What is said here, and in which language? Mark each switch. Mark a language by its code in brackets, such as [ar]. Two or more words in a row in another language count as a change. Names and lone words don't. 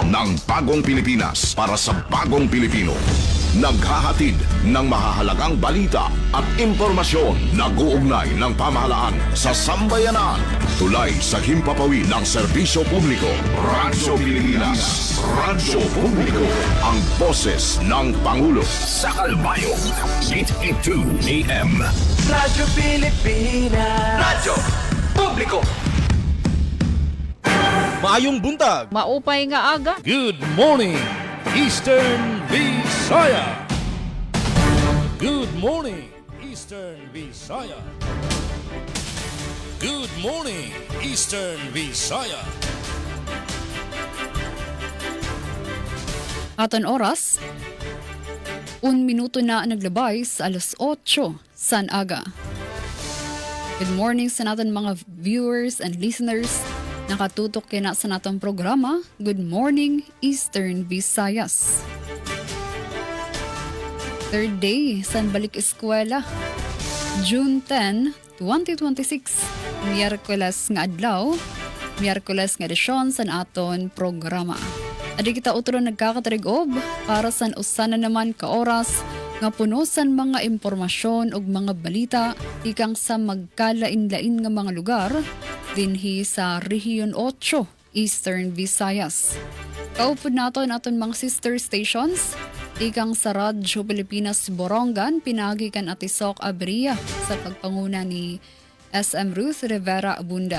[tl] Ng bagong Pilipinas para sa bagong Pilipino. Naghahatid ng mahahalagang balita at impormasyon na uugnay ng pamahalaan sa sambayanan. Tulay sa himpapawid ng serbisyo publiko. Radyo Pilipinas. Radyo Publiko. Ang boses ng Pangulo. Sa Kalbayog, 882 AM. Radyo Pilipinas. Radyo Publiko. [ceb] Maayong buntag. [war] Maupay nga aga. [en] Good morning, Eastern Visaya. Good morning, Eastern Visaya. Good morning, Eastern Visaya. [war] Aton oras, 1 minuto na naglabay sa alas 8 san aga. [en] Good morning [war] sa natin mga [en] viewers and listeners. [war] Nakatutok kina sa natong programa, Good Morning Eastern Visayas. [en] Third day, [war] san balik eskwela. June 10, 2026. Miyerkules nga adlaw, Miyerkules nga edisyon san aton programa. Adi kita utro nagkakatarigob para san usa na naman ka oras nga punosan mga impormasyon ug mga balita ikang sa magkalain-lain nga mga lugar dinhi sa Rehiyon 8, Eastern Visayas. Kaupod naton aton mga [en] sister stations [war] ikang sa Radyo Pilipinas Borongan pinagikan at Isok Abria sa pagpanguna ni SM Ruth Rivera Abunda.